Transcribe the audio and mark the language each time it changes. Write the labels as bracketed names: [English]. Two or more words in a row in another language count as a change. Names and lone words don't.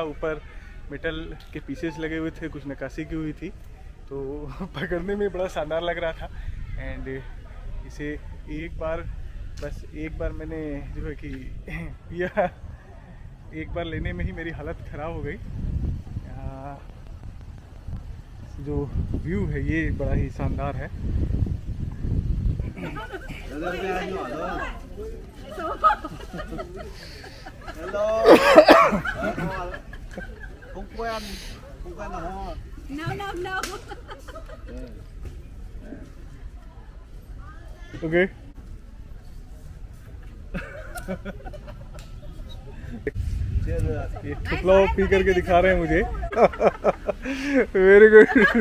[Hindi] ऊपर मेटल के पीसेस लगे हुए थे, कुछ नक्काशी की हुई थी, तो पकड़ने में बड़ा शानदार लग रहा था. एंड इसे एक बार मैंने जो है कि पिया, एक बार लेने में ही मेरी हालत ख़राब हो गई. जो व्यू है ये बड़ा ही शानदार है. Hello. [Vietnamese] Không quen là ho. No. [Hindi] ओके. ये ठुकलाओ पी करके दिखा रहे हैं मुझे. [English] very good.